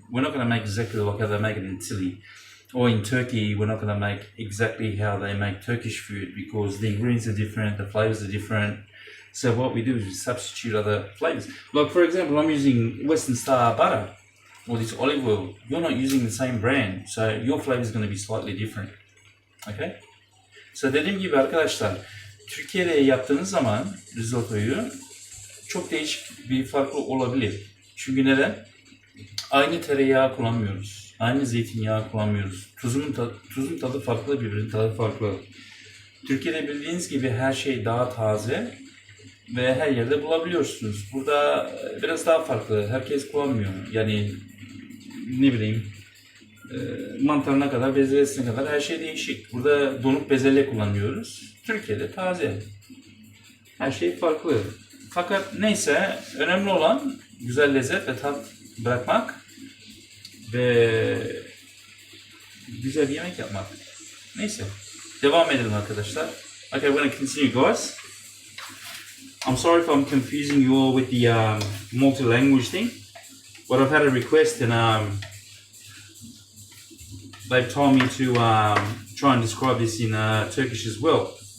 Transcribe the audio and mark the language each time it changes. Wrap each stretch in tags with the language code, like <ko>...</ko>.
<en>We're not going to make exactly like how they make it in Italy. Or in Turkey, we're not going to make exactly how they make Turkish food because the ingredients are different, the flavors are different. So what we do is we substitute other flavors. Like for example, I'm using Western Star butter or this olive oil. You're not using the same brand, so your flavor is going to be slightly different. Okay?</en> <tr>So dediğim gibi arkadaşlar, Türkiye'de yaptığınız zaman risottoyu çok değişik bir farklı olabilir. Çünkü neden? Aynı tereyağı kullanmıyoruz. Aynı zeytinyağı kullanmıyoruz. Tuzun tadı farklı, birbirinin tadı farklı. Türkiye'de bildiğiniz gibi her şey daha taze ve her yerde bulabiliyorsunuz. Burada biraz daha farklı. Herkes kullanmıyor. Yani ne bileyim mantarına kadar, bezelyesine kadar her şey değişik. Burada donuk bezelye kullanıyoruz. Türkiye'de taze. Her şey farklı. Fakat neyse, önemli olan güzel lezzet ve tat bırakmak ve güzel bir yemek yapmak. Neyse, devam edelim arkadaşlar.</tr> <en>Okay, we're going to continue, guys. I'm sorry if I'm confusing you all with the multi-language thing, but I've had a request and they've told me to try and describe this in Turkish as well.</en>